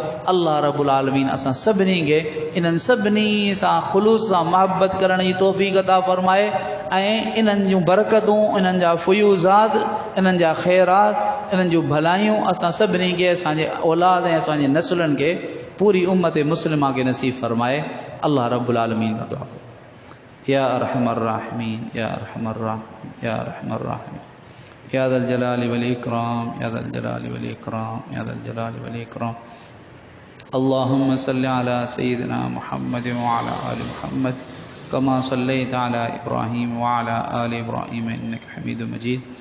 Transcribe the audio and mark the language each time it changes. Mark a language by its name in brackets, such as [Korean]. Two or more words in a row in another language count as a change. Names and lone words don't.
[Arabic] الله رب العالمين [Sindhi] असां सभिनी खे इन्हनि सभिनी सां ख़ुलूस सां महबत करण जी तौफ़ीक़ अता फ़रमाए, ऐं इन्हनि जूं बरकतूं, इन्हनि जा फ़ुयूज़ात, इन्हनि जा ख़ैरात, इन्हनि जूं भलायूं असां सभिनी खे, असांजे औलाद ऐं असांजे नसुलनि खे, पूरी उम्मत मुस्लिमा खे नसीब फ़रमाए। [Arabic] الله رب العالمين [Urdu] کا دعا. [Arabic] يا أرحم الراحمين، يا أرحم الراحمين، يا أرحم الراحمين، يا ذا الجلال والإكرام، يا ذا الجلال والإكرام، يا ذا الجلال والإكرام. اللهم صل على سيدنا محمد وعلى آل محمد كما صليت على إبراهيم وعلى آل إبراهيم إنك حميد مجيد.